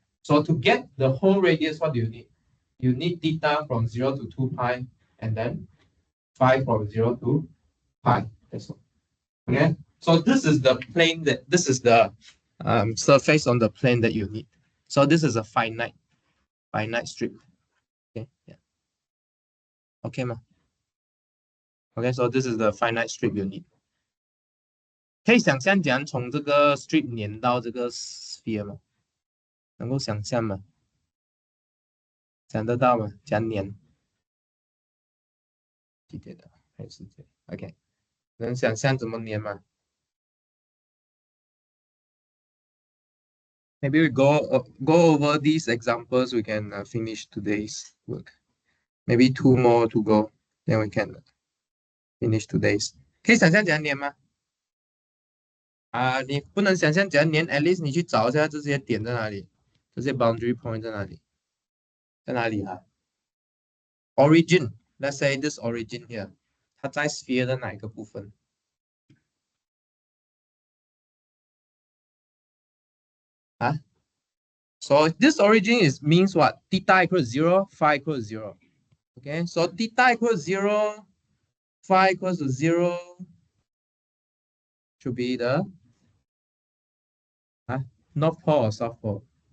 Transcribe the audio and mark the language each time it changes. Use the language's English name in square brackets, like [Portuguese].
[English] So to get the whole radius, what do you need? You need theta from 0 to 2 pi, and then phi from 0 to pi. That's all. Okay. So this is the plane this is the surface on the plane that you need. So this is a finite strip. Okay. Yeah. Okay, ma. Okay. So this is the finite strip you need. [Chinese] 可以想象怎样从这个 strip 粘到这个 sphere 吗？能够想象吗？想得到吗？怎样粘？记得的还是这 [English] OK， [Chinese] 能想象怎么粘吗？ [English] Maybe we go over these examples. We can finish today's work. Maybe 2 more to go, then we can finish today's. [Chinese] 可以想象怎样粘吗？你不能想象怎样粘 ， [English] at least [Chinese] 你去找一下这些点在哪里，这些 boundary point 在哪里？在哪里啊 ？ [English] Origin, let's say this origin here， [Chinese] 它在 sphere 的哪一个部分？ [English] 啊 ？So this origin means what? Theta equals 0, phi equals 0. Okay, so theta equals 0, phi equals to 0 should be the North Pole or South Pole?